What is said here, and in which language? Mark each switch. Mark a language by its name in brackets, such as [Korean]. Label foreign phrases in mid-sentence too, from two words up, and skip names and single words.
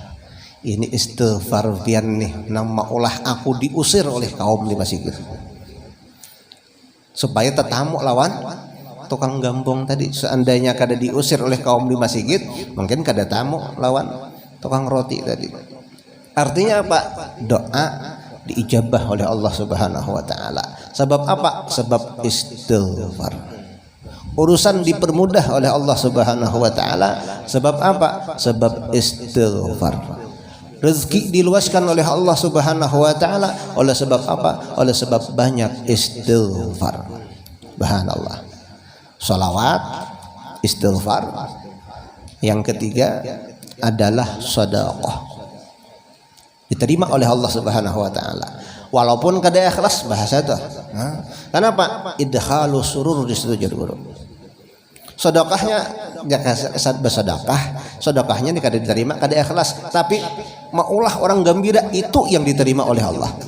[Banjar] Ini istighfar pian nih, nama ulah aku diusir oleh kaum di masjid supaya tetamu lawan tukang gambung tadi. Seandainya kada diusir oleh kaum di masjid, mungkin kada tamu lawan tukang roti tadi. [Indonesian] Artinya apa? Doa diijabah oleh Allah [Arabic] Subhanahu wa taala. [Indonesian] Sebab apa? Sebab istighfar. Urusan dipermudah oleh Allah [Arabic] Subhanahu wa taala. [Indonesian] Sebab apa? Sebab istighfar. Rezeki diluaskan oleh Allah [Arabic] Subhanahu wa taala [Indonesian] oleh sebab apa? Oleh sebab banyak istighfar. Subhanallah. Shalawat, istighfar. Yang ketiga adalah sedekah. Diterima oleh Allah [Arabic] Subhanahu wa taala. [Banjar] Walaupun kada ikhlas bahasa itu. [Indonesian] Kenapa? [Arabic] Idkhalu surur [Banjar] di situ jadi guru. Sedekahnya bersedekah, sedekahnya kada diterima, kada ikhlas, tapi maulah orang gembira itu yang diterima oleh Allah.